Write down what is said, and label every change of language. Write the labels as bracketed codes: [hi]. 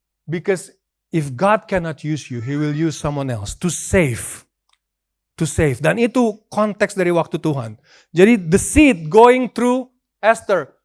[en] Because if God cannot use you, He will use someone else to save. To save. [id] Dan itu konteks dari waktu Tuhan. [en] Jadi the seed going through Esther.